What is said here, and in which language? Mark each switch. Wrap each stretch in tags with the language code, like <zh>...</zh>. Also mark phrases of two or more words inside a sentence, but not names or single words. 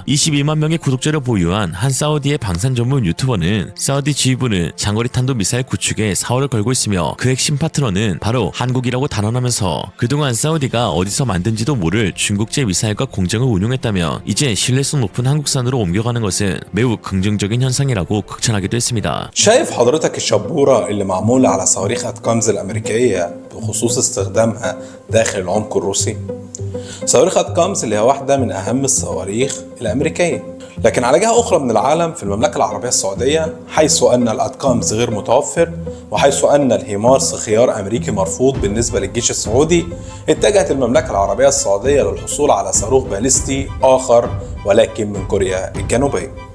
<ko>22만 명의 구독자를 보유한 한 사우디의 방산 전문 유튜버는 사우디 지휘부는 장거리 탄도 미사일 구축에 사활을 걸고 있으며 그 핵심 파트너는 바로 한국이라고 단언하면서 그동안 사우디가 어디서 만든지도 모를 중국제 미사일과 공정을 운용했다며 이제 신뢰성 높은 한국산으로 옮겨가는 것은 매우 긍정적인 현상이라고 극찬하기도 했습니다.</ko> <ar>شايف حضرتك الشبورة اللي معمولة على صواريخ أتاكامز الأمريكية بخصوص استخدامها داخل العمق الروسي؟ صواريخ أتاكامز اللي هي واحدة من أهم الصواريخ الأمريكية، لكن على جهة أخرى من العالم في المملكة العربية السعودية حيث أن الأتاكامز غير متوفر وحيث أن الهيمارس خيار أمريكي مرفوض بالنسبة للجيش السعودي، اتجهت المملكة العربية السعودية للحصول على صاروخ باليستي آخر ولكن من كوريا الجنوبية.</ar>